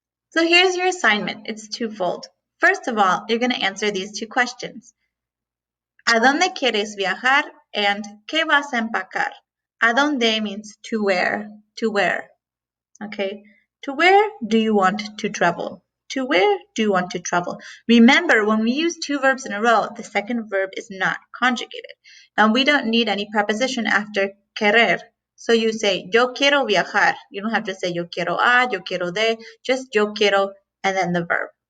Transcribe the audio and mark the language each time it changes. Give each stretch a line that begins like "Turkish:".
English: So here's your assignment. It's twofold. First of all, you're going to answer these two questions.
Spanish: ¿A dónde quieres viajar? And ¿qué vas a empacar?
English: ¿A dónde means to where, to where. Okay, to where do you want to travel? To where do you want to travel? Remember, when we use two verbs in a row, the second verb is not conjugated. And we don't need any preposition after querer. So you say,
Spanish: yo quiero viajar.
English: You don't have to say,
Spanish: yo quiero a, yo quiero de,
English: just
Spanish: yo quiero,
English: and then the verb.